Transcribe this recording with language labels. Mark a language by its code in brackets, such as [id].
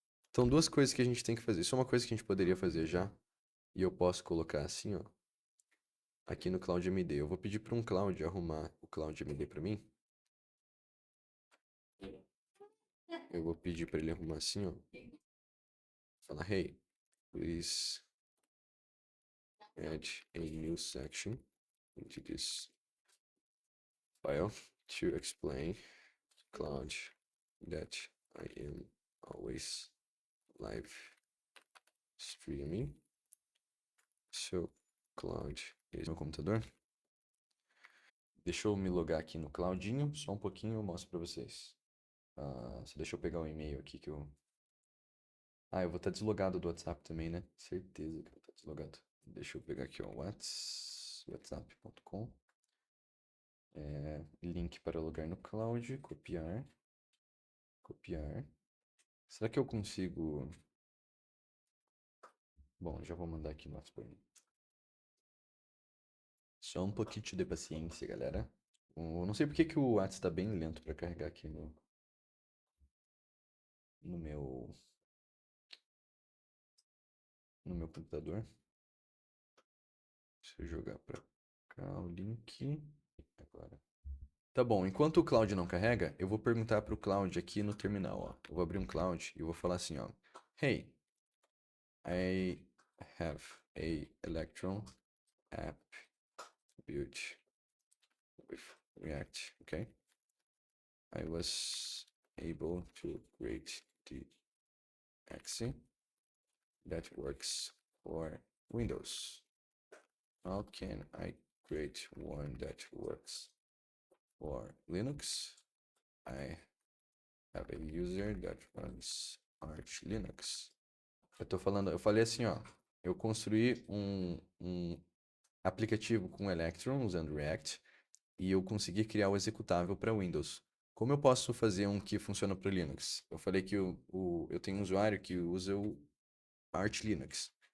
[pt] Então, duas coisas que a gente tem que fazer. Isso é uma coisa que a gente poderia fazer já. E eu posso colocar assim, ó. Aqui no CloudMD. Eu vou pedir para um Cloud arrumar o CloudMD para mim. Eu vou pedir para ele arrumar assim, ó. Falar, [en] hey, please add a new section into this file to explain Cloud that I am always live streaming. [pt] So, Cloud esse é meu computador. Deixa eu me logar aqui no Claudinho, só um pouquinho eu mostro para vocês. Só deixa eu pegar o e-mail aqui que eu... eu vou estar deslogado do WhatsApp também, né? Certeza que eu vou estar deslogado. Deixa eu pegar aqui, ó, whatsapp.com. Link para logar no Cloud, copiar. Será que eu consigo... Bom, já vou mandar aqui no WhatsApp. Só um pouquinho de paciência, galera. Eu não sei porque que o WhatsApp está bem lento para carregar aqui no meu computador. Deixa eu jogar para cá o link. Agora. Tá bom, enquanto o Cloud não carrega, eu vou perguntar para o Cloud aqui no terminal, ó. Eu vou abrir um Cloud e vou falar assim, ó. [en] Hey, I have a Electron app built with React, okay? I was able to create the exe that works for Windows. How can I create one that works for Linux? I have a user that runs Arch Linux. [pt] Eu falei assim, ó. Eu construí um aplicativo com Electron usando React e eu consegui criar o executável para Windows. Como eu posso fazer um que funciona para Linux? Eu falei que eu tenho um usuário que usa o Arch Linux.